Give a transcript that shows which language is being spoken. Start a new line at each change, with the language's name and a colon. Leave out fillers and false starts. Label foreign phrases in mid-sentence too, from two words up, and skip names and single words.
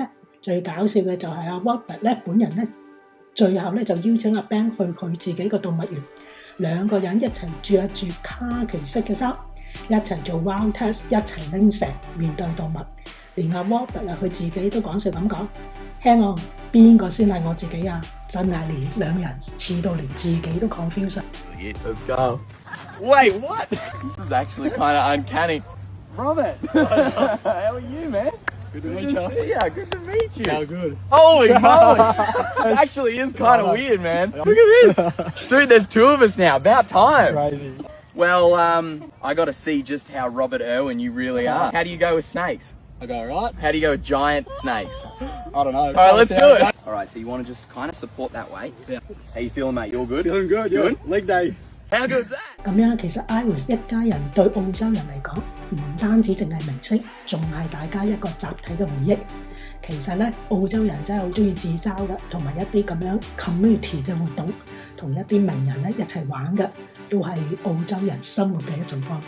Cantonese: 最搞笑嘅就係Robert 咧本人咧，最後咧就邀請阿 Ben 去佢自己個動物園，兩個人一齊着住卡其色嘅衫，一齊做
English: wild test，
Cantonese: 一齊拎蛇面對動物。連阿 Robert 佢自己都講笑咁講 ，
English: Hang on，
Cantonese: 邊個先係我自己啊？真係連兩人似到連自己都 confuse。
English: Let's go. Wait, what? This is actually kind of uncanny. Robert, how are you, man? Good to meet you. Yeah, good to meet you. How good? Holy moly! This actually is kind of weird, man. Look at this. Dude, there's two of us now. About time. Crazy. Well, I got to see just how Robert Irwin you really are. How do you go with snakes? I go right. How do you go with giant snakes? I don't know. All right, let's do it. All right, so you want to just kind of support that weight? Yeah. How you feeling, mate? You all good? Feeling good. Good? Yeah. Leg day. How good's that?
Cantonese: 咁樣其實 Irons 一家人對澳洲人嚟講，唔單止淨係明星，仲係大家一個集體嘅回憶。其實咧，澳洲人真係好中意自嘲嘅，同埋一啲咁樣 community 嘅活動，同一啲名人咧一齊玩嘅，都係澳洲人生活嘅一種方法。